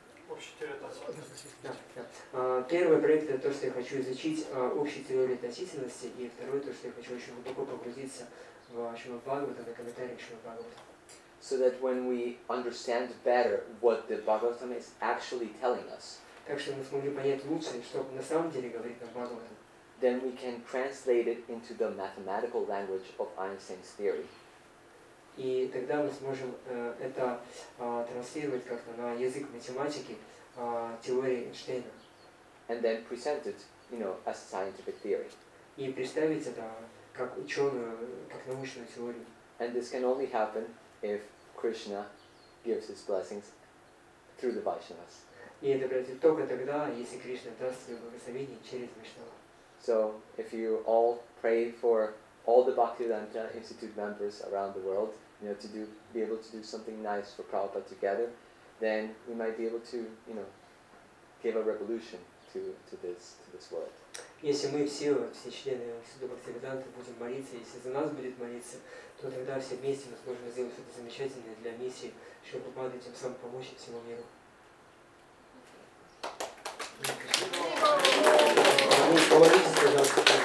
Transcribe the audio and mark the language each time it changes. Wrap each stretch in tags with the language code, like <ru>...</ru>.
<ru>Общая теория относительности. Первый проект это то, что я хочу изучить общей теории относительности, и второй то, что я хочу очень глубоко погрузиться в Шримад Бхагаватам и комментарии к Шримад Бхагаватам.</ru> <en>So that when we understand better what the Bhagavatam is actually telling us,</en> <ru>так что мы смогли понять лучше, что на самом деле говорит нам Бхагаватам,</ru> <en>then we can translate it into the mathematical language of Einstein's theory.</en> <ru>И тогда мы сможем это транслировать как-то на язык математики теории Эйнштейна.</ru> <en>And then present it, you know, as a scientific theory.</en> <ru>И представить это как ученую, как научную теорию.</ru> <en>And this can only happen if Krishna gives his blessings through the Vaishnavas.</en> <ru>И это произойдет только тогда, если Кришна даст свое благословение через Вайшнава.</ru> <en>So if you all pray for all the Bhaktivedanta Institute members around the world, you know, to be able to do something nice for Prabhupada together, then we might be able to, you know, give a revolution to this world.</en> <ru>Если мы все члены Института Бхактивиданты будем молиться, если за нас будет молиться, то тогда все вместе мы сможем сделать что-то замечательное для миссии Шрилы, тем самым помочь всему миру. Помолитесь, пожалуйста,</ru>